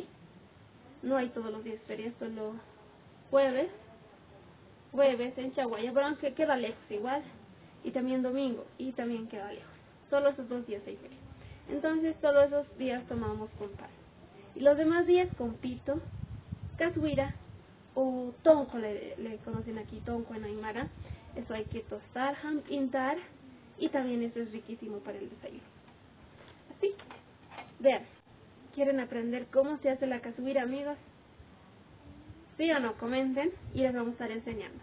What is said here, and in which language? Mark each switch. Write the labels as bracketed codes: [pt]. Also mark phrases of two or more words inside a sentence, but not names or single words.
[es] No hay todos los días feria, solo jueves en Chaguaya, pero aunque queda lejos igual. Y también domingo, y también queda lejos. Solo esos 2 días hay feria. Entonces todos esos días tomamos con pan. Y los demás días con pito, cazuira o tonco, le conocen aquí, tonco en aymara. Eso hay que tostar, pintar, y también eso es riquísimo para el desayuno. Así, vean, ¿quieren aprender cómo se hace la cazuira, amigos? ¿Sí o no? Comenten y les vamos a estar enseñando.